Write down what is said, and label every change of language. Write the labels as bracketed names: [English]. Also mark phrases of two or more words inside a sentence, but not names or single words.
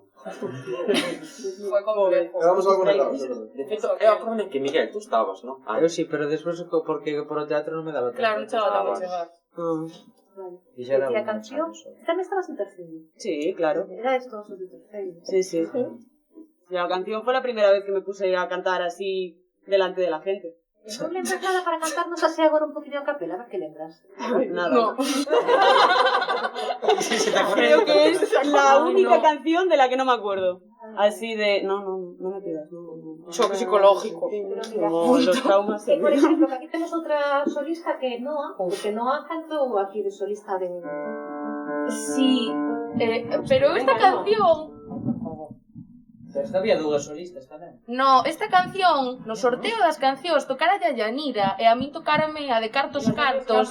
[Galician] Foi complejo. Éramos algo negados. De feito, eu acordo que Miguel, tú estabas, non? Eu sí, pero despois porque por o teatro non me daba tempo. Claro, non chegaba a chegar. E a canción? Tamén estabas en terceiro. Sí, claro. Era esto de terceiro. Sí, sí. [Spanish] La canción fue la primera vez que me puse a cantar así delante de la gente. [Galician] ¿No lembras nada para cantarnos así agora un poquinho a capela? A ver que lembras. [Spanish] Nada. No. Creo que es la única canción de la que no me acuerdo. Así de... No me pidas. Choque psicológico. Como los traumas. Por ejemplo, [Galician] que aquí tenemos outra solista que Noa, porque Noa cantou aquí de solista de... [Spanish] Sí, pero esta canción... [Galician] Pero esta había dúas solistas tamén. No, esta canción, no sorteo das cancións, tocara a Yanira e a min tocárame a de Cartos Cartos.